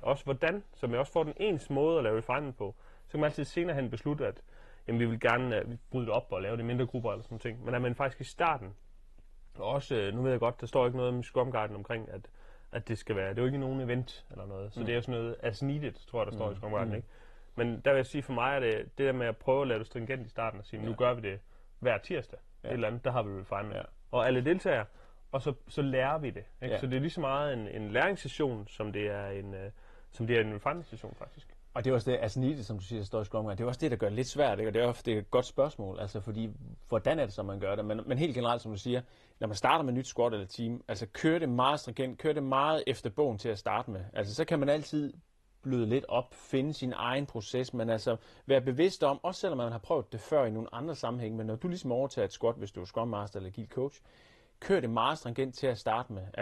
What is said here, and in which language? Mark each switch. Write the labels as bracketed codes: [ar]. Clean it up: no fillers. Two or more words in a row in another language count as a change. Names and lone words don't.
[da] Også hvordan, så man også får den ens måde at lave refinement på. Så kan man altid senere hen beslutte, at vi vil gerne bryde det op og lave det i mindre grupper eller sådan ting. Men at man faktisk i starten, og også, nu ved jeg godt, der står ikke noget om Scrum Guiden omkring, at det skal være, det er jo ikke nogen event eller noget. Så det er jo sådan noget [en] as needed, [da] tror jeg, der står i Scrum Guiden, ikke? Men der vil jeg sige, for mig er det der med at prøve at lave det stringent i starten og sige, nu gør vi det hver tirsdag. Et eller andet, der har vi refinement. Ja. Og alle deltager, og så lærer vi det. Ikke? Ja. Så det er lige så meget en læringssession, som det er en refinement-session faktisk. Og det er også det, [en] as needed, [da] som du siger, står i Scrum Guide. Det er også det, der gør det lidt svært, ikke? Og det er ofte et godt spørgsmål, altså fordi, hvordan er det så, man gør det? Men helt generelt, som du siger, når man starter med et nyt squad eller team, altså kør det meget stringent, kør det meget efter bogen til at starte med. Altså så kan man altid bløde lidt op, finde sin egen proces, men altså være bevidst om, også selvom man har prøvet det før i nogle andre sammenhænge, men når du ligesom overtager et squat, hvis du er [en] Scrum Master [da] eller [en] Agile Coach, [da] kør det meget stringent til at starte med.